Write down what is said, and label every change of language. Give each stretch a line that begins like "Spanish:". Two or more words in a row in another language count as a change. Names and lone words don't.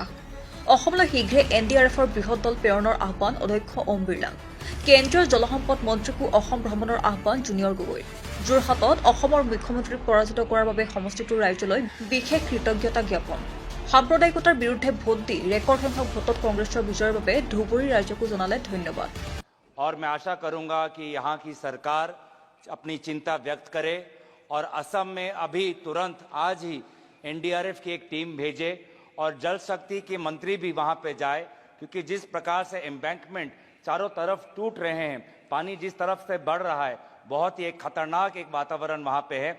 Assamese: অসমলৈ শীঘ্ৰে NDRFৰ বৃহৎ দল প্ৰেৰণৰ আহ্বান অধ্যক্ষ ওম বিৰলা। কেন্দ্ৰীয় জলসম্পদ মন্ত্ৰীকো অসম ভ্ৰমণৰ আহ্বান জুনিয়ৰ গগৈৰ। যোৰহাটত অসমৰ মুখ্যমন্ত্ৰীক পৰাজিত কৰাৰ বাবে সমষ্টিটোৰ ৰাইজলৈ বিশেষ কৃতজ্ঞতা জ্ঞাপন। সাম্প্ৰদায়িকতাৰ বিৰুদ্ধে ভোট দি ৰেকৰ্ড সংখ্যক ভোটত কংগ্ৰেছৰ বিজয়ৰ বাবে ধুবুৰী ৰাইজকো জনালে ধন্যবাদ।
Hindi: और मैं आशा करूंगा कि यहाँ की सरकार अपनी चिंता व्यक्त करे और असम में अभी तुरंत आज ही NDRF की एक टीम भेजे और जल शक्ति के मंत्री भी वहाँ पे जाए, क्योंकि जिस प्रकार से एम्बैंकमेंट चारों तरफ टूट रहे हैं, पानी जिस तरफ से बढ़ रहा है, बहुत ही एक खतरनाक एक वातावरण वहाँ पे है।